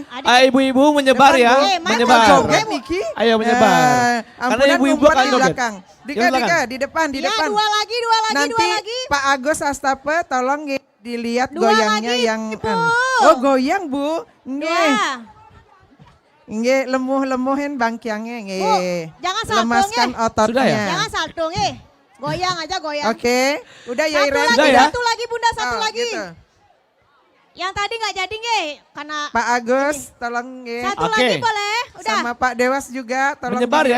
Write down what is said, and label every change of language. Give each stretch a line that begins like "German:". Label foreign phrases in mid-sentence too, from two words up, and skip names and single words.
Indonesian: Ayo ibu-ibu menyebar Depan, ya. Bu. mana Menyebar. Joget, Niki. Ayo menyebar. Karena Karena ibu-ibu akan di joget. belakang. Dika, Di belakang. Dika, di depan, di Ya, depan. 2 lagi, 2 lagi, Nanti 2 lagi. Pak Agus Astape tolong nge, dilihat 2 goyangnya lagi, yang Bu. Oh, goyang, Bu. Nge. Ya. Nge,
Balinese: lemuh-lemuhin bangkiangnya
Indonesian: nge. Bu, jangan salto, Lemaskan nge. ototnya. Sudah ya? Jangan salto, goyang aja, goyang. Oke, udah ya Satu Iren. lagi, Sudah ya? satu lagi Bunda, satu Oh, lagi. gitu. Yang tadi nggak jadi nge, karena Pak Agus, tolong nge. satu Oke. lagi boleh. Udah. Sama Pak Dewas juga, tolong Menyebar ya